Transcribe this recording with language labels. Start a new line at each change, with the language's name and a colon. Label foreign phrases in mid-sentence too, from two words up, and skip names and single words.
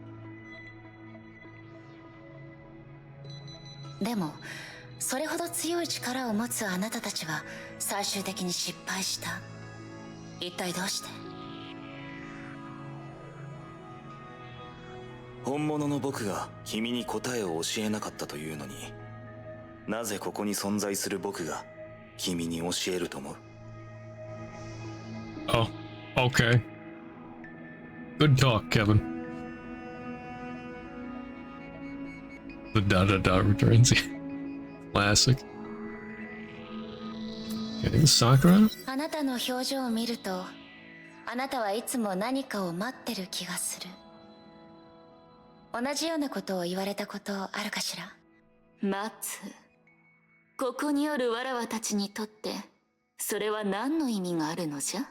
Japanese: でも、それほど強い力を持つあなたたちは最終的に失敗した。一体どうして？本物の僕が君に答えを教えなかったというのに、なぜここに存在する僕が君に教えると思う？
English: Oh, okay. Good talk, Kevin. The da-da-da returns. Classic. Okay, Sakura?
Japanese: あなたの表情を見ると、あなたはいつも何かを待ってる気がする。同じようなことを言われたことあるかしら？待つ。ここにおるわらわたちにとって、それは何の意味があるのじゃ？